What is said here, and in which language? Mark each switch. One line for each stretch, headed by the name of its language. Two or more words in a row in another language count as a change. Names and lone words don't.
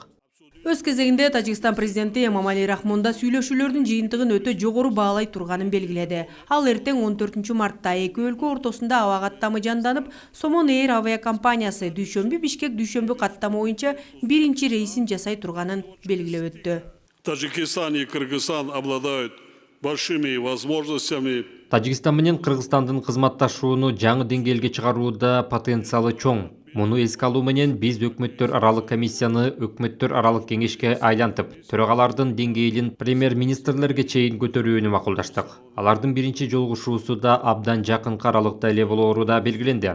Kyrgyz: Өз кезегинде Тажикстан президенти Эмомали Рахмон да сүйлөшүүлөрдүн жыйынтыгын өтө жогору баалай турганын белгиледи. Ал эртең 14 мартта эки өлкө ортосунда аба каттамы жанданып, Somon Air авиакомпаниясы дүйшөмбү-Бишкек дүйшөмбү каттама боюнча биринчи рейсин жасай турганын белгилеп өттү.
Russian: Таджикистан и Кыргызстан обладают большими возможностями.
Kyrgyz: Тажикстан менен Кыргызстандын кызматташууну жаңы деңгээлге чыгарууда потенциалы чоң. Муну эске алуу менен биз өкмөттөр аралык комиссияны өкмөттөр аралык кеңешке айлантып, төрагалардын деңгээлин премьер-министрлерге чейин көтөрүүнү макулдаштык. Алардын биринчи жолугушуусу да абдан жакынкы аралыкта эле болоору да белгиленди.